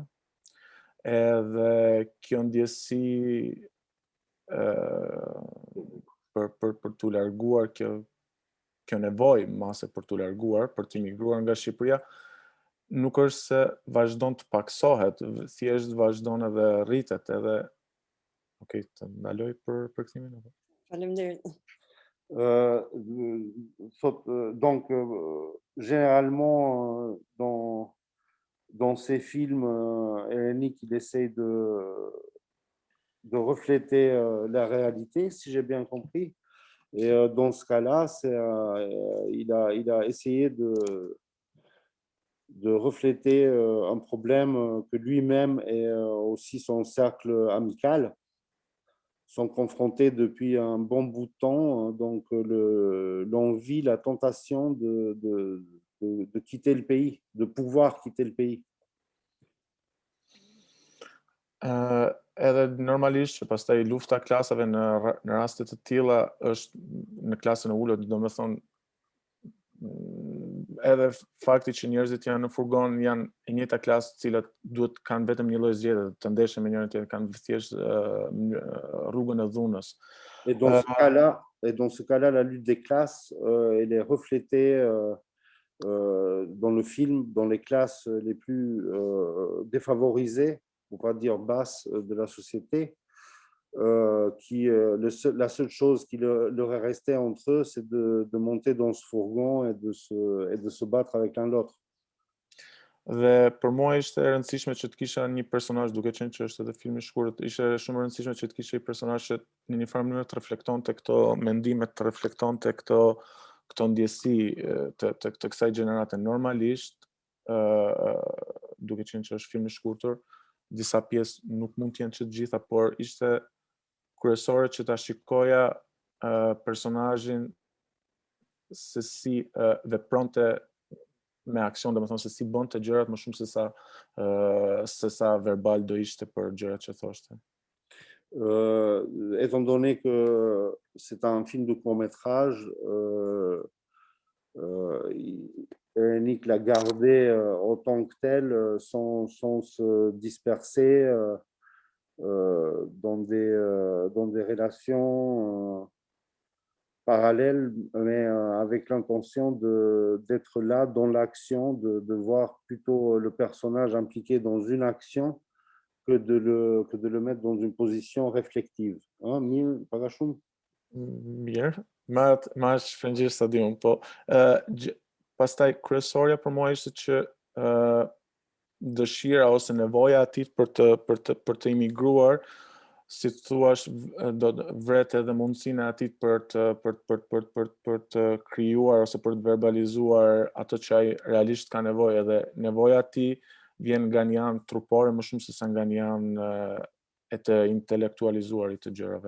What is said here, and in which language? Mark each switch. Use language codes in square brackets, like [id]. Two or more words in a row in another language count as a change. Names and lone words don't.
[sq] Edhe kjo ndjesi për t'u larguar, kjo nevojë mase për t'u larguar, për të migruar nga Shqipëria, nuk është se vazhdon të paksohet, thjesht vazhdon edhe rritet, edhe okej, të ndaloj për përkthimin apo? Faleminderit. [fr] Donc, généralement, dans ces films, Hérénique, il essaye de refléter la réalité, si j'ai bien compris. Et dans ce cas-là, il a essayé de refléter un problème que lui-même et aussi son cercle amical sont confrontés depuis un bon bout de temps. Donc, l'envie, la tentation de quitter le pays, de pouvoir quitter le pays. [sq] Edhe normalisht që pastaj lufta klasave në raste të tilla është në klasën e ulët, domethënë edhe fakti që njerëzit janë në furgon janë e njëjta klasë, të cilat duhet kanë vetëm një lloj zgjedhje, të ndeshën me njërin tjetrin, kanë thjesht rrugën e dhunës. [fr] Et dans ce cas-là, la lutte des classes, elle est reflétée dans le film, dans les classes les plus défavorisées, pour pas dire basses, de la société, la seule chose qui leur est restée entre eux, c'est de monter dans ce fourgon et de se battre avec l'un l'autre. [sq] Dhe për mua ishte e rëndësishme që të kisha një personazh, duke qenë që është edhe film i shkurtër, ishte shumë e rëndësishme që të kisha një personazh që në një farë mënyrë të reflektonte këto mendime, të reflektonte këto ndjesi të kësaj gjenerate. Normalisht, duke qenë që është film i shkurtër, disa pjesë nuk mund të jenë që të gjitha, por ishte kryesore që ta shikoja personazhin se si vepronte me aksion, domethënë se si bënte gjërat më shumë se sa verbal do ishte për gjërat që thoshte. [fr] Étant donné que c'est un film de court-métrage, Hérénique l'a gardé autant que tel, sans se disperser dans des relations parallèles, mais avec l'intention d'être là dans l'action, de voir plutôt le personnage impliqué dans une action que de le mettre dans une position réflective. Hein, [sq] Mirë, Pagashum? Mirë, ma shpërngjir stadium, po pastaj kryesorja për mua ishte që dëshira ose nevoja e tij për të imigruar, si thua, do vret edhe mundësinë e tij për të krijuar ose për të verbalizuar ato që ai realisht ka nevojë, dhe nevoja e tij vjen nga një anë trupore më shumë se sa nga një anë e të intelektualizuarit të gjërave.